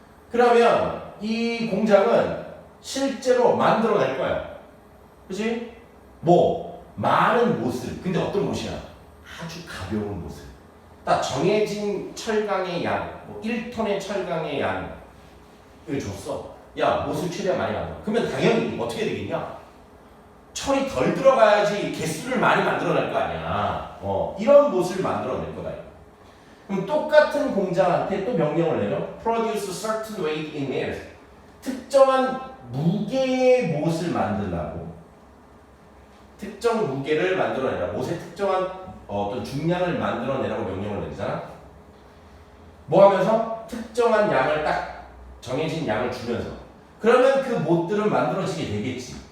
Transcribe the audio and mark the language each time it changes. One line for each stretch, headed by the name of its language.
Korean: 그러면 이 공장은 실제로 만들어낼 거야. 그치? 뭐 많은 못을. 근데 어떤 못이야? 아주 가벼운 못을. 딱 정해진 철강의 양, 뭐 1톤의 철강의 양을 줬어. 야, 못을 최대한 많이 만들어. 그러면 당연히 어떻게 되겠냐? 철이 덜 들어가야지 개수를 많이 만들어낼 거 아니야. 이런 못을 만들어낼 거다. 그럼 똑같은 공장한테 또 명령을 내려.
English: Produce certain weight in nails.
Korean: 특정한 무게의 못을 만들라고. 특정 무게를 만들어내라. 못의 특정한 어떤 중량을 만들어내라고 명령을 내리잖아. 뭐 하면서? 특정한 양을 딱 정해진 양을 주면서. 그러면 그 못들은 만들어지게 되겠지.